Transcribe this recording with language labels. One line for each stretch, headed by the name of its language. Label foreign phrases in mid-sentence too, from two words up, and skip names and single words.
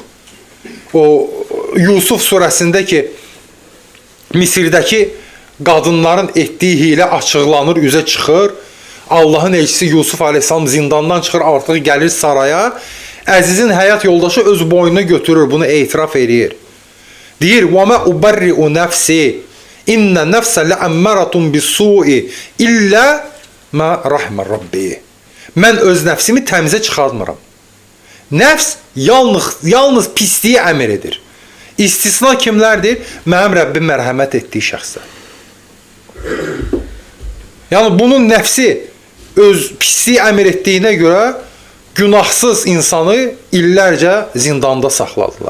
Azerbaijani: O Yusuf surəsində ki, Misirdəki qadınların etdiyi hilə açıqlanır, üzə çıxır. Allahın elçisi Yusuf aleyhissalam zindandan çıxır, artıq gəlir saraya. Əzizin həyat yoldaşı öz boynuna götürür, bunu etiraf edir. Deyir,
Arabic: وَمَا أُبَرِّئُ نَفْسِ إِنَّ نَفْسَ لَأَمَّرَةٌ بِالسُّوءِ إِلَّا مَا رَحْمَ رَبِّي.
Azerbaijani: Mən öz nəfsimi təmizə çıxartmıram. Nəfs yalnız pisliyi əmr edir. İstisna kimlərdir? Mənim Rəbbim mərhəmət etdiyi şəxslər. Yəni bunun nəfsi öz pisliyi əmr etdiyinə görə günahsız insanı illərcə zindanda saxladılar.